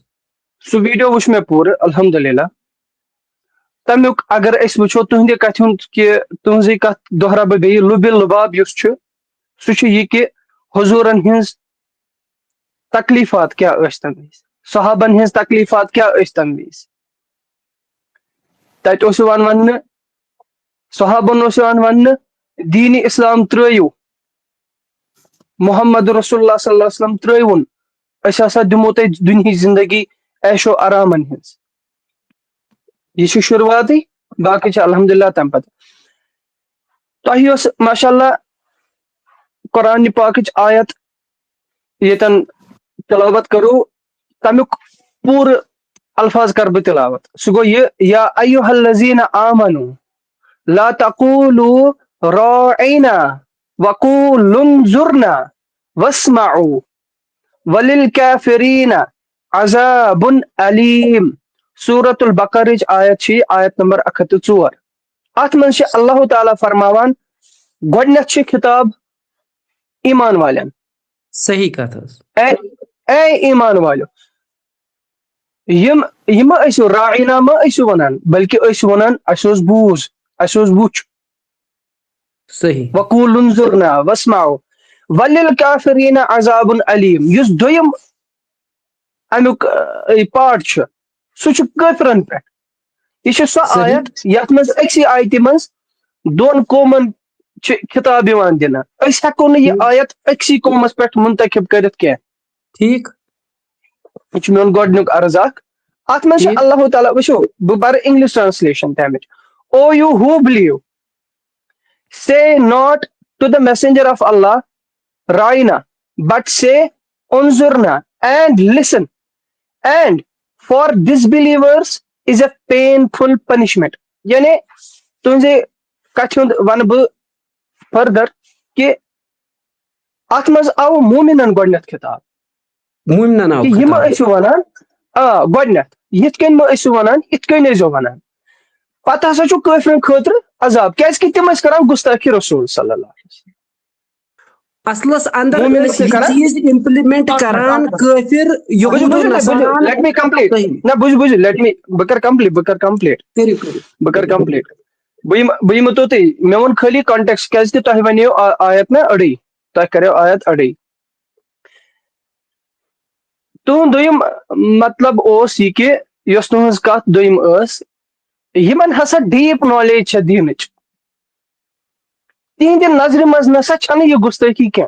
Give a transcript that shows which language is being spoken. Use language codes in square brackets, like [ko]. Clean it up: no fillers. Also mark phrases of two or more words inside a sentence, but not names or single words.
[ks] سُہ ویڈیو وٕچھ مےٚ پوٗرٕ الحمدللہ. تمیُک اگر أسۍ وٕچھو تُہنٛدِ کتھِ ہُنٛد کہِ تُہنٛزٕے کتھ دۄہراو بہٕ بیٚیہِ لُبہِ لُباب یُس چھُ سُہ چھُ یہِ کہِ حضوٗرن ہٕنٛز تکلیٖفات کیٛاہ ٲسۍ تمہِ وِزِ, صحابن ہٕنٛز تکلیٖفات کیٛاہ ٲسۍ تمہِ وِزِ. تتہِ اوس یِوان وننہٕ صحابن اوس یِوان وننہٕ دیٖنِ اسلام ترٲیِو, [ar] محمد رسول اللہ صلی اللہ علیہ وسلم [ks] ترٲیوُن, أسۍ ہسا دِمو تۄہہِ دُنہِچ زندگی عیشو آرامن ہٕنٛز. یہ چھُ شروعاتے باقی چھِ الحمدللہ تمہِ پتہٕ. تۄہہِ یۄس [ar] ماشاء اللہ [ks] قرآنِ پاکٕچ آیت ییٚتٮ۪ن تلاوت کرو تمیُک پوٗرٕ الفاظ کر بہٕ تلاوت. سُہ گوٚو یہِ [ar] یا ایُہا الذین آمنوا لا تقولوا راعنا وقولوا انظرنا واسمعوا وللکافرین عذاب علیم. [ks] سورۃ البقرٕچ آیت چھِ آیت نمبر 104. اتھ منٛز چھِ اللہ تعالیٰ فرماوان گۄڈنیتھ چھِ خطاب ایمان والٮ۪ن, صحیح کتھ حظ اے ایمان والو یہِ ما ٲسِو راعینا ما ٲسِو ونان بلکہِ ٲسِو ونان اسہِ اوس بوٗز اسہِ اوس وُچھ. صحیح [ar] وقولوا انظرنا واسمعوا وللکافرین عذاب علیم. [ks] یُس دوٚیِم امیُک پارٹ چھُ سُہ چھُ کٲفرن پٮ۪ٹھ. یہ چھِ سۄ صحیح آیت یتھ منٛز أکسٕے آیتہِ منٛز دۄن قومن چھِ خطاب یِوان دِنہٕ. أسۍ ہٮ۪کو نہٕ یہِ آیت أکسٕے قومس پٮ۪ٹھ منتخب کٔرِتھ کینٛہہ. ٹھیٖک یہ چھُ میون گۄڈنیُک عرض اکھ. اتھ منٛز چھِ ٹھیٖک اللہ تعالیٰ وٕچھو بہٕ پرٕ [en] English translation [ks] تمِچ. [en] O you who believe say not to the messenger of Allah Raina but say unzurna and listen and for disbelievers is a painful punishment. [ks] یعنی تُہنزِ کتھِ ہُنٛد ونہٕ بہٕ فردر کہِ اتھ منٛز آو مومِنن گۄڈنیتھ خطاب مومنن آو کہِ یہِ ما خطاب ٲسِو ونان گۄڈنیتھ یِتھ کٔنۍ ما ٲسِو ونان یِتھ کٔنۍ ٲسۍزیو ونان. پتہٕ ہسا چھُ کٲفرن خٲطرٕ عذاب کیازِ کہ تِم ٲسۍ کران گُستاخی رسول [ar] صلی اللہ علیہ وسلم [ks] اصلس اندر مومن ٲسۍ ٲسۍ یہِ کران چیٖز implement کران کٲفر یہوٗد و نصاران [en] لیٹ می کمپلیٹ [ks] نہ بوٗزِو [en] لیٹ می [ks] بہٕ کرٕ [en] کمپلیٹ [ks] کٔرِو کٔرِو بہٕ کرٕ کمپلیٹ بہٕ یِمہٕ توٚتُے مےٚ ووٚن خٲلی کانٹیکس کیازِ کہ تۄہہِ وَنیو آیت نا أڑٕے تۄہہِ کریو آیت أڑٕے تُہُنٛد دوٚیِم مطلب اوس یہِ کہِ یۄس تُہٕنٛز کتھ دوٚیِم ٲس یِمن ہسا [en] deep knowledge [ks] چھےٚ دیٖنٕچ تِہنٛدِ نظرِ منٛز نسا چھنہٕ یہِ گُستٲخی کینٛہہ